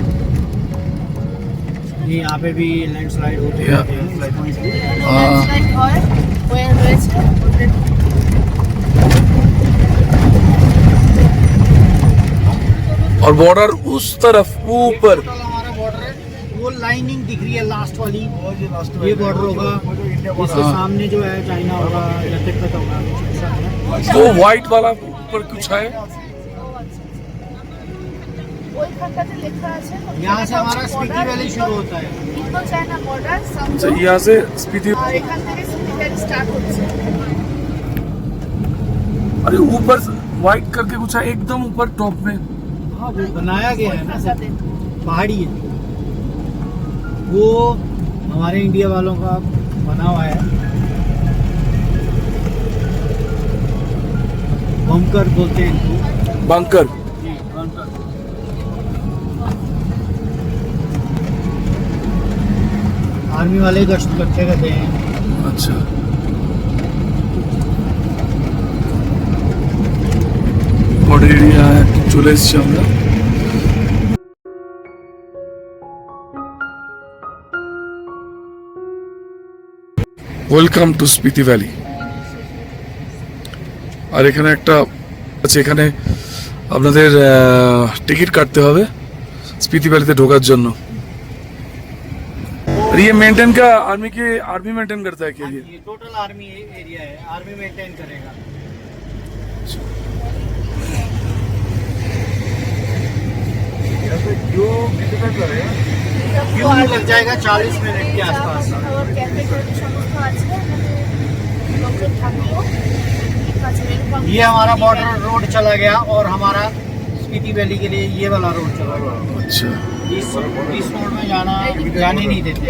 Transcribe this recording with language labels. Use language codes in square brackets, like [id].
[hi] ये यहाँ पे भी लैंडस्लाइड होते Yeah. रहते हैं। [bn] ল্যান্ডস্লাইড হয়, হয়ে রয়েছে already। [hi] और बॉर्डर उस तरफ ऊपर। टोटल हमारा बॉर्डर है, वो लाइनिंग दिख रही है लास्ट वाली, ये बॉर्डर होगा। इसके सामने जो है चाइना होगा या तिब्बत होगा, कुछ ऐसा है। वो व्हाइट वाला ऊपर कुछ है। [bn] ওইখানটাতে লেখা আছে [hi] यहाँ से हमारा स्पीति वैली शुरू होता है। [bn] ইন্দো চায়না বর্ডার [hi] अच्छा, [bn] সমদো, [hi] यहाँ से स्पीति। [bn] আর এখান থেকে স্পিতি ভ্যালি স্টার্ট হচ্ছে। [hi] अरे ऊपर व्हाइट करके कुछ है एकदम ऊपर टॉप में। हाँ, वो बनाया गया है ना सर, [bn] ফাঁকাতে। [hi] पहाड़ी है वो, हमारे इंडिया वालों का बना हुआ है। बंकर बोलते हैं इनको। बंकर। जी, बंकर। आर्मी वाले गश्त करते रहते हैं। अच्छा, बॉर्डर एरिया [bn] চলে এসেছি আমরা। Welcome to Spiti valley. আর এখানে একটা আছে, এখানে আপনাদের টিকিট কাটতে হবে स्पीति वैली ढोकार जন্য। [hi] और ये मेंटेन का आर्मी मेंटेन करता है क्या ये? ये टोटल आर्मी एरिया है, आर्मी मेंटेन करेगा। क्यों लग जाएगा 40 मिनट के आसपास। और कैफे टेफे [bn] সমস্ত আছে, লোকজন থাকলেও ঠিক আছে। [en] welcome। [hi] ये हमारा बॉर्डर रोड चला गया और हमारा स्पीति वैली के लिए ये वाला रोड चला गया। अच्छा इस रोड में जाने नहीं देते।